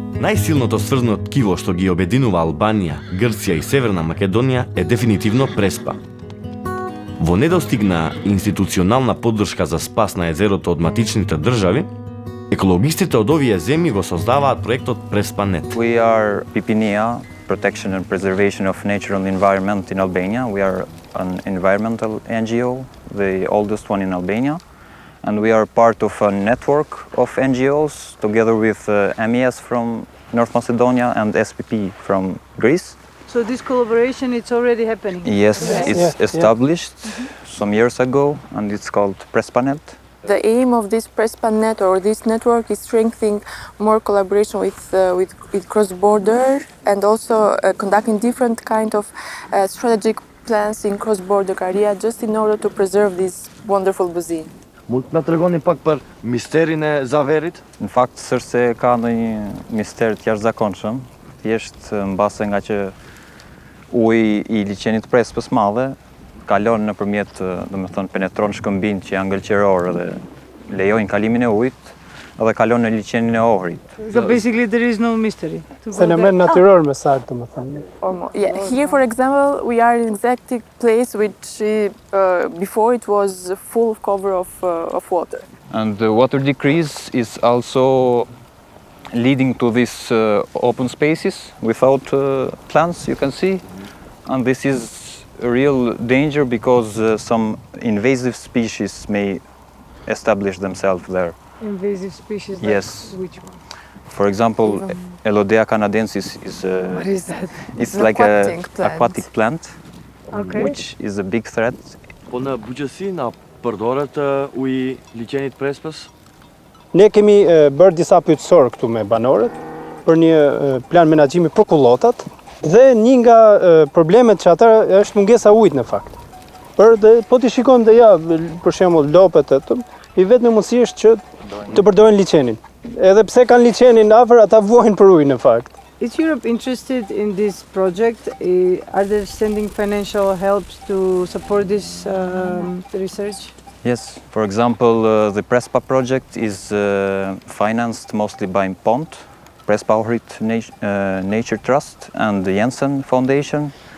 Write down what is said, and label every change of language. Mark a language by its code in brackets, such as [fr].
[mk] најсилното сврзано ткиво што ги обединува Албанија, Грција и Северна Македонија е дефинитивно Преспа. Во недостиг на институционална поддршка за спас на езерото од матичните држави, екологистите од овие земји го создаваат проектот Преспа.net. [en] We are PPNIA, Protection and Preservation of Natural Environment in Albania. We are an environmental NGO, the oldest one in Albania. And we are part of a network of NGOs together with MES from North Macedonia and SPP from Greece. So this collaboration, it's already happening? Yes, it's established some years ago and it's called Prespa.net. The aim of this Prespa.net or this network is strengthening more collaboration with cross-border and also conducting different kind of strategic plans in cross-border area just in order to preserve this wonderful basin. [sq] Mund na tregoni pak për misterin e Zaverit? Në fakt s'është se ka ndonjë mister të jashtëzakonshëm, thjesht mbase nga që uji i liqenit Prespës madhe kalon nëpërmjet, domethënë penetron shkëmbin që janë ngëlqëror dhe lejojnë kalimin e ujit dhe kalon në liqenin e Ohrit. [en] So basically there is no mystery. [sq] Fenomen natyror me saktë, domethënë. [en] Yeah, here for example we are in exact place which before it was full cover of water. And the water decrease is also leading to these open spaces without plants, you can see. And this is a real danger because some invasive species may establish themselves there. Invasive species? Yes. Which one? For example, Elodea canadensis is What is that? it's like an aquatic plant, Okay. which is a big threat. [sq] Po në bujqësi na përdoret uji liqenit Prespës? Ne kemi bërë disa pyetësor këtu me banorët për një plan menaxhimi për kullotat dhe një nga problemet që ata është mungesa ujit në fakt. Po ti shikon dhe ja, për shembull lopët i vetëm mundësi është që të përdorin liqenin. Edhe pse kanë liqenin afër, ata vuajnë për ujë në fakt. [en] Is Europe interested in this project? Are they sending financial help to support this research? Yes, for example, the Prespa project is financed mostly by PONT, Prespa Ohrid Nature Trust and the Jensen Foundation.